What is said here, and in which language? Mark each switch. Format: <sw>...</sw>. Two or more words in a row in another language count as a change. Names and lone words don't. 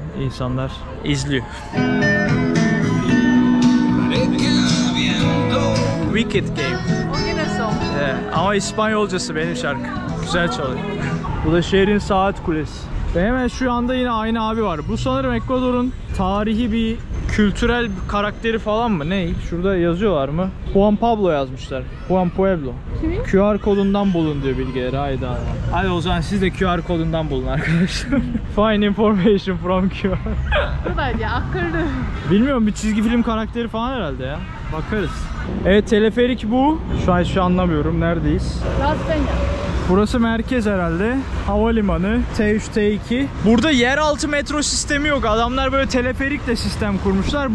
<tr>İnsanlar izliyor. Wicked Game. Evet, ama İspanyolcası benim şarkı. Güzel çalıyor. Bu da şehrin saat kulesi. Ve hemen şu anda yine aynı abi var. Bu sanırım Ekvador'un tarihi bir kültürel bir karakteri falan mı? Ne? Şurada yazıyorlar mı? Juan Pablo yazmışlar. Juan Pueblo. Kimin? QR kodundan bulun diyor bilgileri. Hayda. Hadi o zaman siz de QR kodundan bulun arkadaşlar.</tr> <en>Find information from QR.</en> <tr>Buradaydı ya, akıllı. Bilmiyorum, bir çizgi film karakteri falan herhalde ya. Bakarız. Evet, teleferik bu. Şu an anlamıyorum. Neredeyiz? Las Peñas. Burası merkez herhalde. Havalimanı. T3, T2. Burada yeraltı metro sistemi yok. Adamlar böyle teleferikle sistem kurmuşlar.</tr>